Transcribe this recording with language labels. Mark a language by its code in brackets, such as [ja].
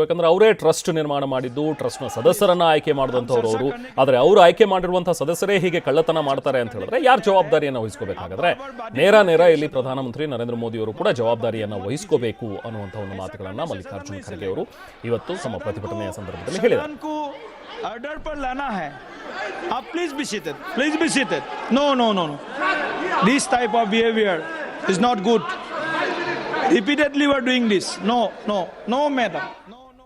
[kn] ಯಾಕಂದರೆ ಅವರೇ ಟ್ರಸ್ಟ್ ನಿರ್ಮಾಣ ಮಾಡಿದ್ದು, ಟ್ರಸ್ಟ್ನ ಸದಸ್ಯರನ್ನು ಆಯ್ಕೆ ಮಾಡಿದಂಥವ್ರು ಅವರು. ಆದರೆ ಅವರು ಆಯ್ಕೆ ಮಾಡಿರುವಂಥ ಸದಸ್ಯರೇ ಹೀಗೆ ಕಳ್ಳತನ ಮಾಡ್ತಾರೆ ಅಂತ ಹೇಳಿದ್ರೆ ಯಾರು ಜವಾಬ್ದಾರಿಯನ್ನು ವಹಿಸ್ಕೋಬೇಕಾದ್ರೆ ನೇರ ಇಲ್ಲಿ ಪ್ರಧಾನಮಂತ್ರಿ ನರೇಂದ್ರ ಮೋದಿ ಅವರು ಕೂಡ ಜವಾಬ್ದಾರಿಯನ್ನು ವಹಿಸ್ಕೋಬೇಕು ಅನ್ನುವಂಥ ಒಂದು ಮಾತುಗಳನ್ನು ಮಲ್ಲಿಕಾರ್ಜುನ್ ಖರ್ಗೆ ಅವರು ಇವತ್ತು ತಮ್ಮ ಪ್ರತಿಭಟನೆಯ ಸಂದರ್ಭದಲ್ಲಿ ಹೇಳಿದ್ದಾರೆ. [hi] ऑर्डर पर लाना है, आप [en] Please be seated. No. This type of behavior is not good. Repeatedly we are doing this. No, madam. No.